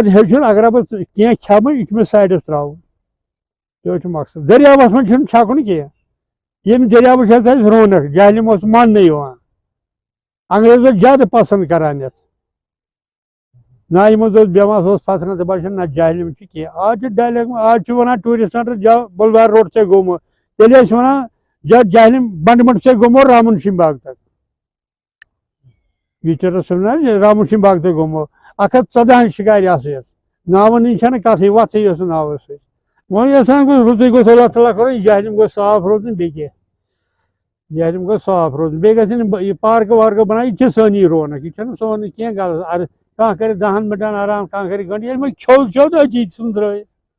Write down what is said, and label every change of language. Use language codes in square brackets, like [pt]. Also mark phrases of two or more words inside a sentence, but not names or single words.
[ks] ہیٚچھُن اگر بہٕ کینٛہہ کھٮ۪مہٕ یہِ چھُ مےٚ سایڈس ترٛاوُن یِہوے چھُ مقصد دٔریاوس منٛز چھُنہٕ چھکُن کینٛہہ ییٚمہِ دٔریاوٕچ ہسا اَسہِ رونق جہلِم اوس ماننہٕ یِوان انگریز ٲسۍ زیادٕ پسنٛد کران یتھ نایہِ منٛز اوس بیٚہوان سُہ اوس پھسران دپان چھِ نہ جہلِم چھِ کینٛہہ آز چھِ ڈل لیک آز چھِ ونان [en] tourist centre [ks] بُلوار روڈ سے گوٚمُت تیٚلہِ ٲسۍ ونان جہلِم بنڈمنڈ سے گوٚمُت رامن شِنگ باغ تک بیچٲرس رامن شِنگ باغ تک گوٚمُت 114 شِکارِ آسہٕ یتھ ناون ہٕنٛز چھنہٕ کتھٕے وتھٕے ٲس نہٕ ناوس سۭتۍ وۄنۍ یژھان گوٚژھ رُتُے گوٚژھ اللہ تعالیٰ کرُن جہلِم گوٚژھ صاف روزُن بیٚیہِ کیٛاہ جہلِم گوٚژھ صاف روزُن بیٚیہِ گژھن یہِ پارکہٕ وارکہٕ بناوٕنۍ یہِ چھِ سٲنی رونق یہِ چھنہٕ سونٕے کینٛہہ غلط کانٛہہ کرِ 10 مِنٹن آرام کانٛہہ کرِ گنٛٹہٕ ییٚلہِ وۄنۍ کھیوٚو تہٕ أتی ژھٕن ترٛٲیِتھ